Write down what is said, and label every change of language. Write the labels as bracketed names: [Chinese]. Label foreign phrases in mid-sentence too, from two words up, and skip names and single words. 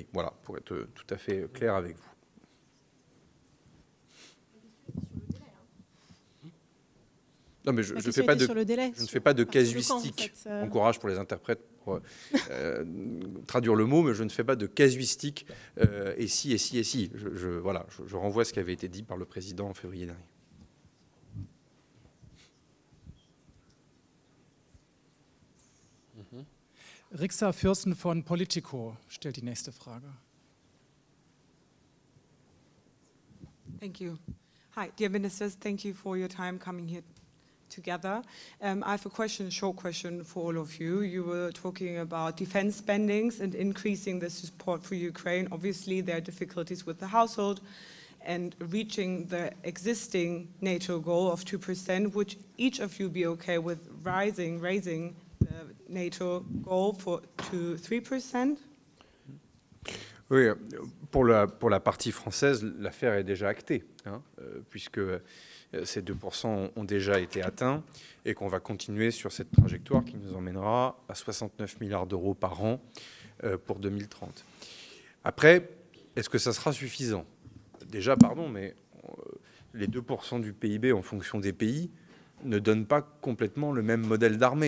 [French] Voilà, pour être tout à fait clair avec vous. Non, mais je ne fais pas de casuistique. Bon courage pour les interprètes pour traduire le mot, mais je ne fais pas de casuistique et si, et si, et si. Voilà, je renvoie ce qui avait été dit par le président en février dernier. [German] Rixa Fürsten von Politico stellt die nächste Frage. [English] Thank you. Hi, dear ministers, thank you for your time coming here together. I have a short question for all of you. You were talking about defense spendings and increasing the support for Ukraine. Obviously, there are difficulties with the household and reaching the existing NATO goal of 2%. Would each of you be okay with raising the NATO goal to 3%? [French] Oui, pour la partie française, l'affaire est déjà actée, hein, puisque ces 2% ont déjà été atteints et qu'on va continuer sur cette trajectoire qui nous emmènera à 69 milliards d'euros par an pour 2030. Après, est-ce que ça sera suffisant? Déjà, pardon, mais les 2% du PIB en fonction des pays ne donnent pas complètement le même modèle d'armée.